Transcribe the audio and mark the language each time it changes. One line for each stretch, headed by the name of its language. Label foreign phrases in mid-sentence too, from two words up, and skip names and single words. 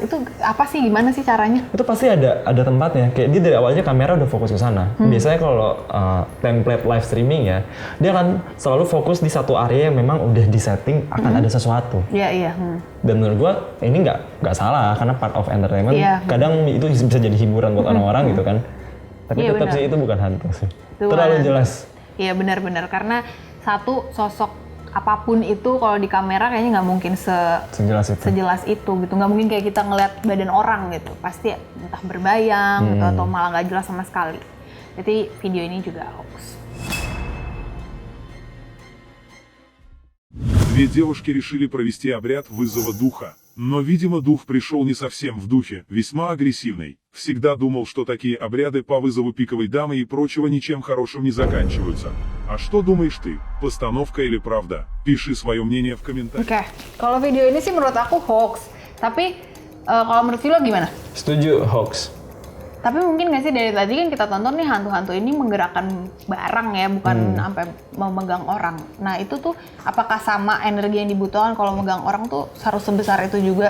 Indonesian: Itu apa sih, gimana sih caranya? Itu pasti ada tempatnya. Kayak dia dari awalnya kamera udah fokus ke sana. Biasanya kalau template live streaming ya, dia akan selalu fokus di satu area yang memang udah disetting akan ada sesuatu. Iya. Dan menurut gua ini nggak salah karena
English: part of entertainment.
Indonesian: Iya. Kadang itu bisa jadi hiburan buat orang-orang gitu kan. Tapi Iya, tetap benar. sih itu bukan hantu sih. Itu Terlalu bukan jelas. Iya benar-benar, karena satu sosok apapun itu kalau di kamera kayaknya nggak mungkin sejelas itu gitu. Nggak mungkin kayak kita ngeliat badan orang gitu. Pasti entah berbayang gitu, atau malah nggak jelas sama sekali. Jadi video ini juga hoax.
Russian: Две девушки решили провести обряд вызова духа. Но, видимо, дух пришел не совсем в духе, весьма агрессивный. Всегда думал, что такие обряды по вызову пиковой дамы и прочего ничем хорошим не заканчиваются. А что думаешь ты? Постановка или правда? Пиши свое мнение в комментариях.
Indonesian: Oke, kalau video ini sih menurut aku hoax. Tapi kalau menurut Vilo gimana? Setuju, hoax. Tapi mungkin nggak sih dari tadi kan kita tonton nih hantu-hantu ini menggerakkan barang ya, bukan sampai memegang orang. Nah itu tuh apakah sama energi yang dibutuhkan kalau megang orang tuh harus sebesar itu juga?